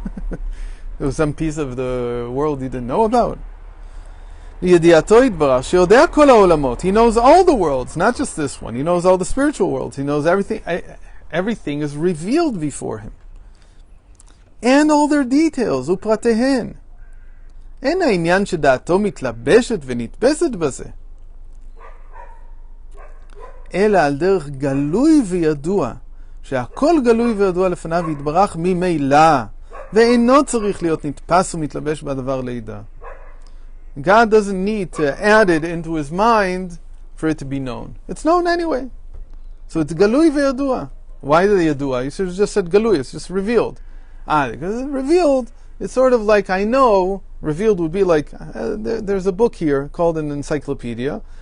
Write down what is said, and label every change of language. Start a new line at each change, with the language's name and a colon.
English: There was some piece of the world he didn't know about. He knows all the worlds, not just this one. He knows all the spiritual worlds. He knows everything. Everything is revealed before him. And all their details.
Hebrew: ופרטיהן. אין העניין שדעתו מתלבשת ונתפסת בזה. אלא על דרך גלוי וידוע, שהכל גלוי וידוע לפניו יתברך ממילא. ואינו צריך להיות נתפס ומתלבש בדבר לידע.
English: God doesn't need to add it into his mind for it to be known. It's known anyway. So it's galui ve'yadua. Why the yadua? You should have just said galui. It's just revealed. Because it's revealed, it's sort of like I know. Revealed would be like, there's a book here called an encyclopedia.